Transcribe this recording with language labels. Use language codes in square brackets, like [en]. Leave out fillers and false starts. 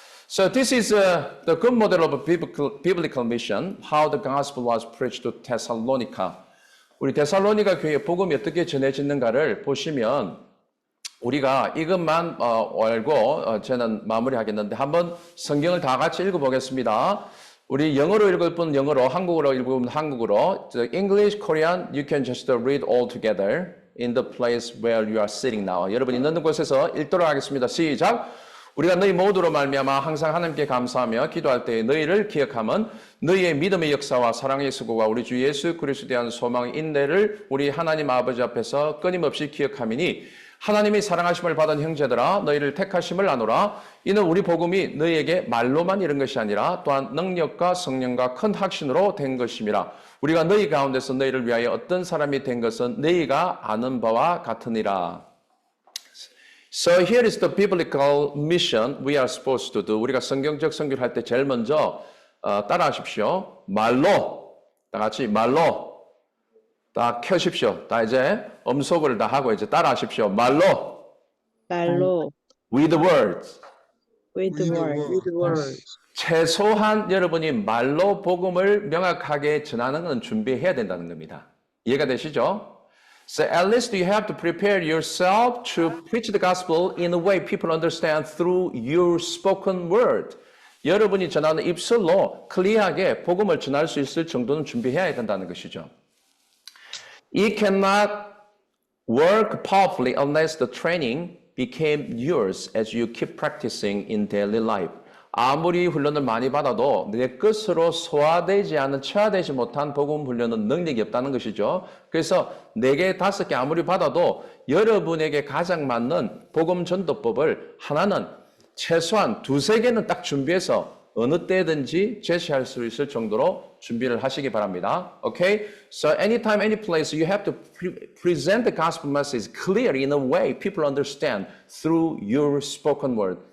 [en] So this is the good model of a biblical mission, how the gospel was preached to Thessalonica. [ko] 우리 데살로니가 교회에 복음이 어떻게 전해지는가를 보시면 우리가 이것만 알고 저는 마무리하겠는데 한번 성경을 다 같이 읽어보겠습니다. 우리 영어로 읽을 분 영어로, 한국어로 읽을 분 한국어로. [en] The English, Korean, you can just read all together in the place where you are sitting now. [ko] 여러분이 있는 곳에서 읽도록 하겠습니다. 시작! 우리가 너희 모두로 말미암아 항상 하나님께 감사하며 기도할 때 너희를 기억하면 너희의 믿음의 역사와 사랑의 수고가 우리 주 예수 그리스도에 대한 소망의 인내를 우리 하나님 아버지 앞에서 끊임없이 기억함이니 하나님이 사랑하심을 받은 형제들아 너희를 택하심을 아노라. 이는 우리 복음이 너희에게 말로만 이른 것이 아니라 또한 능력과 성령과 큰 확신으로 된 것임이라. 우리가 너희 가운데서 너희를 위하여 어떤 사람이 된 것은 너희가 아는 바와 같으니라. [en] So here is the biblical mission we are supposed to do. [ko] 우리가 성경적 선교를 할 때 제일 먼저 따라하십시오. 말로, 다 같이 말로 다 켜십시오. 다 이제 음소거를 다 하고 이제 따라하십시오. 말로, [en] with words. [ko] 최소한 여러분이 말로 복음을 명확하게 전하는 건 준비해야 된다는 겁니다. 이해가 되시죠? [en] So at least you have to prepare yourself to preach the gospel in a way people understand through your spoken word. [ko] 여러분이 전하는 입술로 클리어하게 복음을 전할 수 있을 정도는 준비해야 된다는 것이죠. [en] It cannot work powerfully unless the training became yours as you keep practicing in daily life. [ko] 아무리 훈련을 많이 받아도 내 것으로 소화되지 않은, 체화되지 못한 복음 훈련은 능력이 없다는 것이죠. 그래서 4개, 5개 아무리 받아도 여러분에게 가장 맞는 복음 전도법을 하나는 최소한 2-3개는 딱 준비해서 어느 때든지 제시할 수 있을 정도로 준비를 하시기 바랍니다. [en] Okay? So anytime, any place, you have to present the gospel message clearly in a way people understand through your spoken word.